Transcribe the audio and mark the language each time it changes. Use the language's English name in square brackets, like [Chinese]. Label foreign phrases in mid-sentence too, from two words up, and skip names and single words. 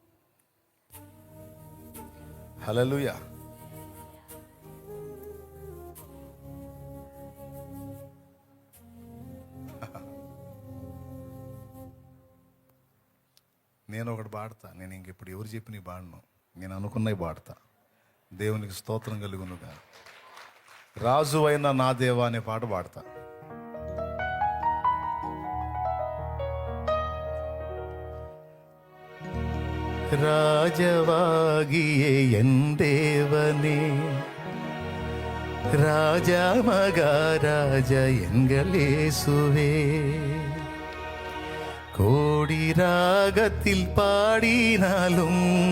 [Telugu] హల్లెలూయా. నేను ఒకటి పాడతా. నేను ఇంక ఇప్పుడు ఎవరు చెప్పి నీ పాడను, నేను అనుకున్నవి పాడతా. దేవునికి స్తోత్రం కలుగునుగా. రాజు అయిన నా దేవా అనే పాట పాడతా. [Tamil] ராஜவாகிய என் தேவனே, ராஜா மகாராஜா எங்கள் இயேசுவே, கோடி ராகத்தில் பாடினாலும்